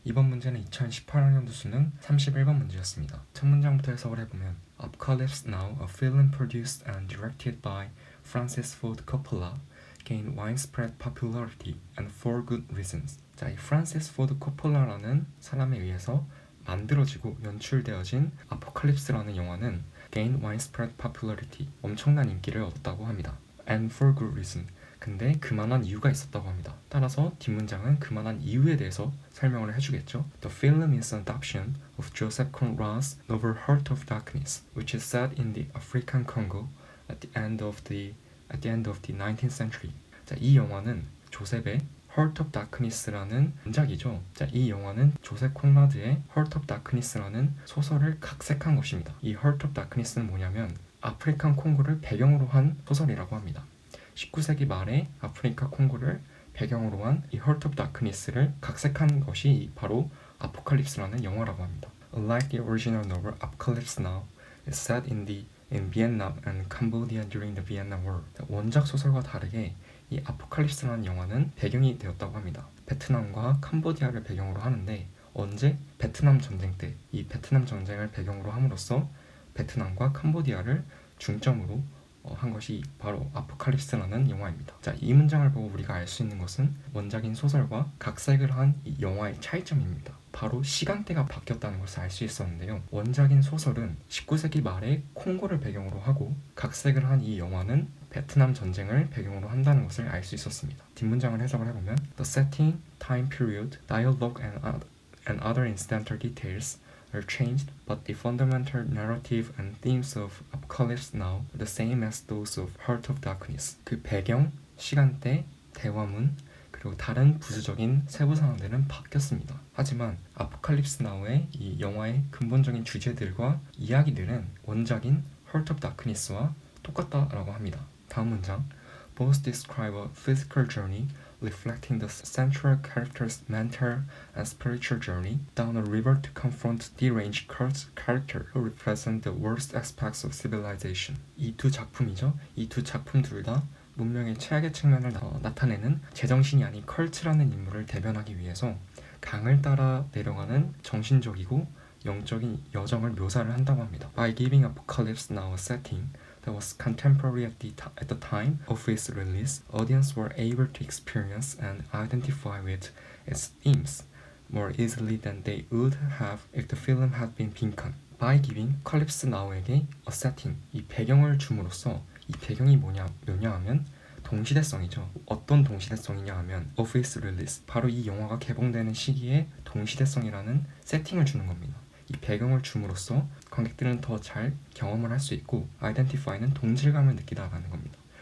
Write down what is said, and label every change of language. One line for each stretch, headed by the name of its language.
Korean: 이번 문제는 2018학년도 수능 31번 문제였습니다. 첫 문장부터 해석을 해보면
English: Apocalypse Now, a film produced and directed by Francis Ford Coppola, gained widespread popularity and for good reasons.
Korean: 자, 이 프란시스 포드 코폴라라는 사람에 의해서 만들어지고 연출되어진 아포칼립스라는 영화는
English: gained widespread popularity,
Korean: 엄청난 인기를 얻었다고 합니다.
English: And for good reason,
Korean: 근데 그만한 이유가 있었다고 합니다. 따라서 뒷문장은 그만한 이유에 대해서 설명을 해주겠죠.
English: The film is an adaptation of Joseph Conrad's novel Heart of Darkness, which is set in the African Congo at the end of the 19th century.
Korean: 자, 이 영화는 조셉의 Heart of Darkness라는 원작이죠. 자, 이 영화는 조셉 콘라드의 Heart of Darkness라는 소설을 각색한 것입니다. 이 Heart of Darkness는 뭐냐면 아프리칸 콩고를 배경으로 한 소설이라고 합니다. 19세기 말에 아프리카 콩고를 배경으로 한 이 Heart of Darkness를 각색한 것이 바로 아포칼립스라는 영화라고 합니다.
English: Unlike the original novel, Apocalypse Now is set in Vietnam and Cambodia during the Vietnam War.
Korean: 원작 소설과 다르게 이 아포칼립스라는 영화는 배경이 되었다고 합니다. 베트남과 캄보디아를 배경으로 하는데 언제? 베트남 전쟁 때 이 베트남 전쟁을 배경으로 함으로써 베트남과 캄보디아를 중점으로 한 것이 바로 아포칼립스라는 영화입니다. 자, 이 문장을 보고 우리가 알 수 있는 것은 원작인 소설과 각색을 한 이 영화의 차이점입니다. 바로 시간대가 바뀌었다는 것을 알 수 있었는데요. 원작인 소설은 19세기 말에 콩고를 배경으로 하고 각색을 한 이 영화는 베트남 전쟁을 배경으로 한다는 것을 알 수 있었습니다. 뒷문장을 해석을 해보면
English: The setting, time period, dialogue and other incidental details are changed, but the fundamental narrative and themes of Apocalypse Now are the same as those of Heart of Darkness.
Korean: 그 배경, 시간대, 대화문, 그리고 다른 부수적인 세부 사항들은 바뀌었습니다. 하지만 아포칼립스 나우의 이 영화의 근본적인 주제들과 이야기들은 원작인 Heart of Darkness와 똑같다라고 합니다. 다음 문장.
English: Both describe a physical journey reflecting the central character's mental and spiritual journey down a river to confront deranged character who represent the worst aspects of civilization.
Korean: 이 두 작품이죠. 이 두 작품 둘 다 문명의 최악의 측면을 나타내는 제정신이 아닌 컬트라는 인물을 대변하기 위해서 강을 따라 내려가는 정신적이고 영적인 여정을 묘사를 한다고 합니다.
English: By giving Apocalypse Now a setting that was contemporary at the time of its release, audiences were able to experience and identify with its themes more easily than they would have if the film had been 빈칸. By giving
Korean: Apocalypse Now에게
English: a setting,
Korean: 이 배경을 줌으로써 이 배경이 뭐냐 하면 동시대성이죠. 어떤 동시대성이냐 하면
English: of its release,
Korean: 바로 이 영화가 개봉되는 시기에 동시대성이라는 세팅을 주는 겁니다. 이 배경을 줌으로써 관객들은 더 잘 경험을 할 수 있고 identify는 동질감을 느끼다라는 겁니다.